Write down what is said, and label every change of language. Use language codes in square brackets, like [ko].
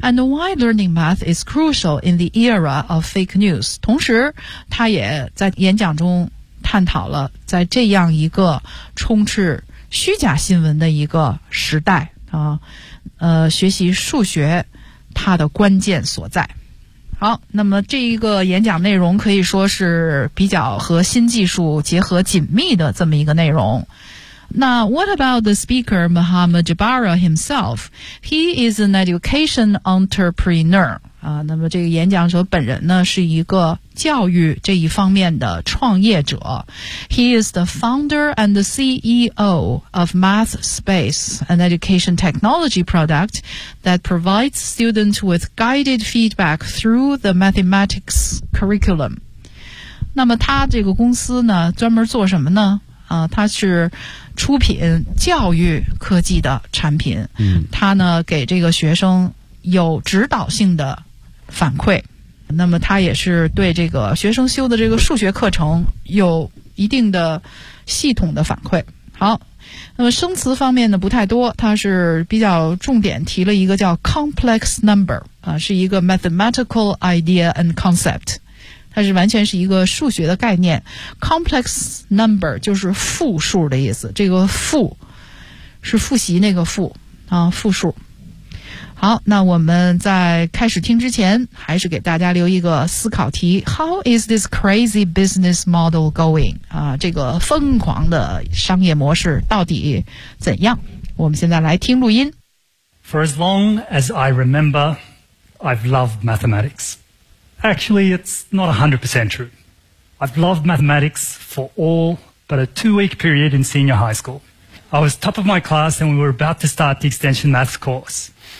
[en] ，and why learning math is crucial in the era of fake news。 [zh] 同时，他也在演讲中探讨了在这样一个充斥虚假新闻的一个时代啊，学习数学它的关键所在。好，那么这一个演讲内容可以说是比较和新技术结合紧密的这么一个内容。 [en] 那 what about the speaker Mohammed Jabara himself? He is an education entrepreneur. [zh] 那么这个演讲者本人呢是一个教育这一方面的创业者。 [en] He is the founder and the CEO of Math Space, an education technology product that provides students with guided feedback through the mathematics curriculum. [zh] 那么他这个公司呢，专门做什么呢？他是出品教育科技的产品。嗯，他呢给这个学生有指导性的反馈，那么他也是对这个学生修的这个数学课程有一定的系统的反馈。好，那么生词方面呢不太多，他是比较重点提了一个叫 complex number, 是一个 [en] mathematical idea and concept, [zh] 它是完全是一个数学的概念。 complex number 就是复数的意思，这个复是复习那个复啊，复数。好，那我们在开始听之前还是给大家留一个思考题， [en] How is this crazy business model going? [zh] 啊，这个疯狂的商业模式到底怎样？我们现在来听录音。 [en] For as long as I remember, I've loved mathematicsActually, it's not 100% true. I've loved mathematics for all but a two-week period in senior high school. I was top of my class and we were about to start the extension maths course.